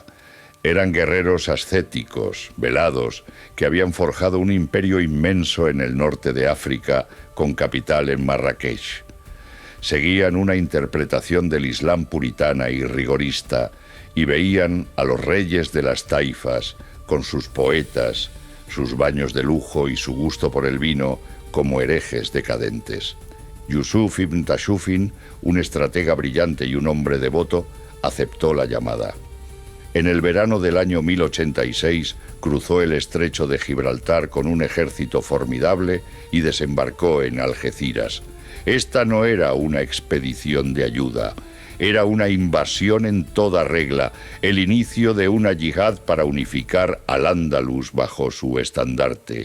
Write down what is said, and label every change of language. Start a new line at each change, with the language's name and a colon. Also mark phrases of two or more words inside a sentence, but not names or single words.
Spanish: Eran guerreros ascéticos, velados, que habían forjado un imperio inmenso en el norte de África, con capital en Marrakech. Seguían una interpretación del Islam puritana y rigorista, y veían a los reyes de las taifas, con sus poetas, sus baños de lujo y su gusto por el vino, como herejes decadentes. Yusuf ibn Tashufin, un estratega brillante y un hombre devoto, aceptó la llamada. En el verano del año 1086 cruzó el estrecho de Gibraltar con un ejército formidable y desembarcó en Algeciras. Esta no era una expedición de ayuda, era una invasión en toda regla, el inicio de una yihad para unificar al Andalus bajo su estandarte.